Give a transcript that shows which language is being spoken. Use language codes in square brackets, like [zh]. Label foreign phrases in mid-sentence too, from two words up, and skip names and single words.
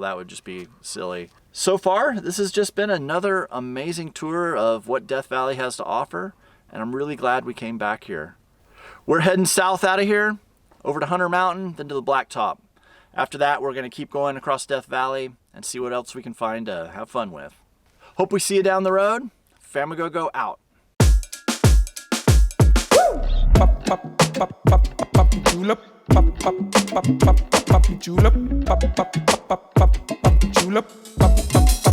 [en] That would just be silly. So far, this has just been another amazing tour of what Death Valley has to offer, and I'm really glad we came back here. We're heading south out of here, over to Hunter Mountain, then to the Blacktop. After that, we're going to keep going across Death Valley and see what else we can find to have fun with. Hope we see you down the road. Famagogo out. Pop, pop, pop, pop, pop, julep. Pop, pop, pop, pop, pop, julep. Pop, pop, pop, pop, pop, julep. Pop, pop.